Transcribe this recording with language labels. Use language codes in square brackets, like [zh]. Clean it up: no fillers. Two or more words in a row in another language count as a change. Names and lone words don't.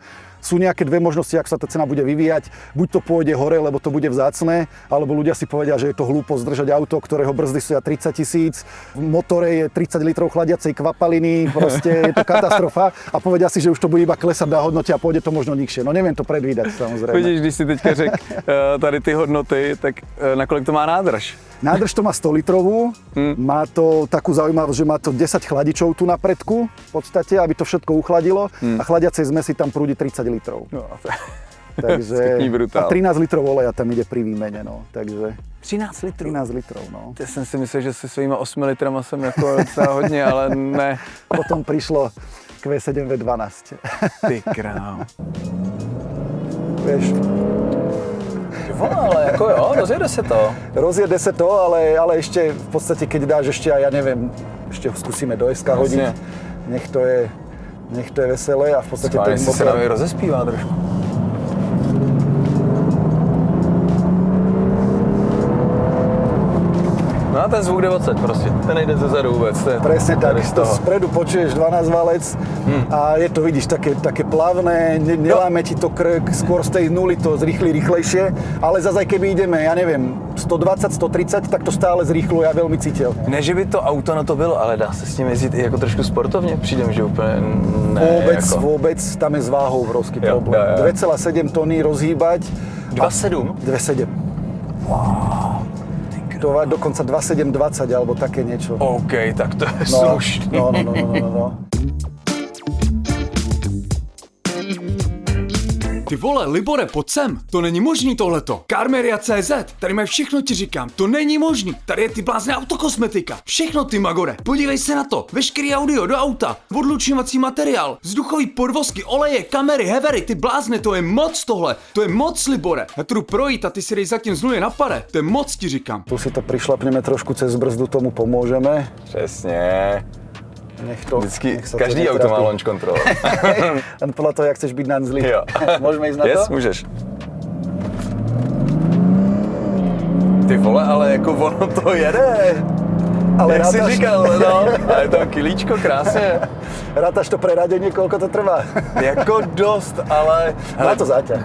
[sk] Sú nejaké dve možnosti, ako sa tá cena bude vyvíjať. Buď to pôjde hore, lebo to bude vzácne, alebo ľudia si povedia, že je to hlúposť držať auto, ktorého brzdy stoja 30 000, v motore je 30 litrov chladiacej kvapaliny, proste je to katastrofa a povedia si, že už to bude iba klesať na hodnote a pôjde to možno nižšie. No neviem to predvídať, samozrejme. Vidíš, [cs] když si teďka řekl tady ty hodnoty, tak nakolik to má nádrž? [sk] Nádrž to má 100 litrovú, má to takú zaujímavosť, že má to 10 chladičov tu na predku, v podstate, aby to všetko uchladilo a chladiacej zmesi tam prúdi 30 litrov. No, Takže brutál. a 13 litrov oleja tam ide pri výmene, no, takže [cs] 13 litrů. [sk] 13 litrov, no. [cs] Já jsem si myslel, že se svýma 8 litrama jsem jako docela hodně, ale ne. [sk] Potom prišlo Q7 V12. [cs] Ty krám. [sk] Vieš, [cs] Ale jako jo, rozjede se to. [sk] rozjede sa to, ale ešte v podstate, keď dáš ešte, ja neviem, ešte ho skúsime do SK hodiť, nech to je veselé a v podstate ten [cs] se nám i rozespívá trošku. No a ten zvuk jde odsaď prostě, ten nejde ze zadu vůbec. [sk] Presne tak, to spredu počuješ 12 valec a je to, vidíš, také plavné, neláme ti to krk, skôr z tej nuly to zrýchli rýchlejšie, ale zase aj keby ideme, ja neviem, 120, 130, tak to stále zrýchluje a veľmi citeľne. [cs] Ne, že by to auto na to bylo, ale dá se s ním jezdit i jako trošku sportovně, přijde mi, že úplně ne. [sk] Vôbec, tam je s váhou obrovský problém. 2,7 tony rozhýbať. 2,7? 2,7. To má dokonca 2,720 alebo také niečo. OK, [cs] tak to je slušný. No. Ty vole, Libore, pojď sem. To není možný tohleto. Carmeria.cz, tady mají všechno, ti říkám. To není možný. Tady je ty blázne autokosmetika. Všechno, ty magore. Podívej se na to. Veškerý audio do auta. Odlučňovací materiál. Vzduchový podvozky, oleje, kamery, hevery. Ty blázne, to je moc tohle. To je moc, Libore. Já tu jdu projít a ty si dej zatím z nuly na pare. To je moc, ti říkám. [sk] Tu si to prišlapneme trošku cez brzdu, tomu pomôžeme. [cs] Přesně. [sk] Nech to, [cs] Vždycky, [sk] nech sa každý to auto má netrafí. [en] launch control. [sk] Len podľa toho, jak chceš byť nanzlý. [cs] Jo. [sk] Môžeme ísť na to? [cs] Yes, můžeš. Ty vole, ale jako ono to jede. Ale jak jsi [sk] rátaš, [cs] říkal, no. A je to kilíčko, krásně. [sk] rátaš to preradenie, koľko to trvá? [cs] Jako dost, ale... [sk] Má to záťaž.